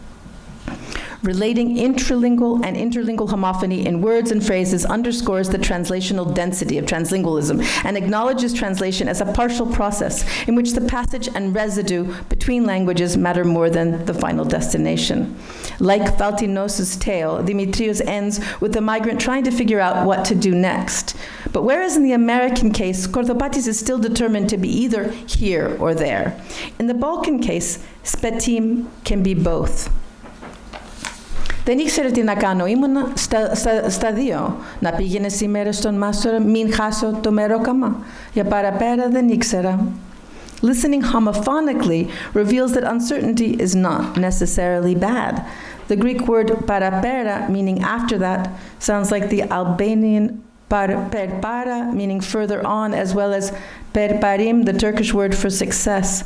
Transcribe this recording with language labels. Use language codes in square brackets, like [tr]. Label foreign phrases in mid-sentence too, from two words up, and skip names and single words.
[en] Relating intralingual and interlingual homophony in words and phrases underscores the translational density of translingualism and acknowledges translation as a partial process in which the passage and residue between languages matter more than the final destination. Like Valtinos's tale, Dimitriou's ends with the migrant trying to figure out what to do next. But whereas in the American case, Korthopatis is still determined to be either here or there, in the Balkan case, Spetim can be both. [el] Δεν ήξερε τι να κάνω, ήμουν στα δύο. Να πήγαινε σήμερα στον μάστορα, μην χάσω το μερόκαμα. Για παραπέρα δεν ήξερα. [en] Listening homophonically reveals that uncertainty is not necessarily bad. The Greek word parapera, meaning after that, sounds like the Albanian perpara, meaning further on, as well as perparim, the Turkish word for success.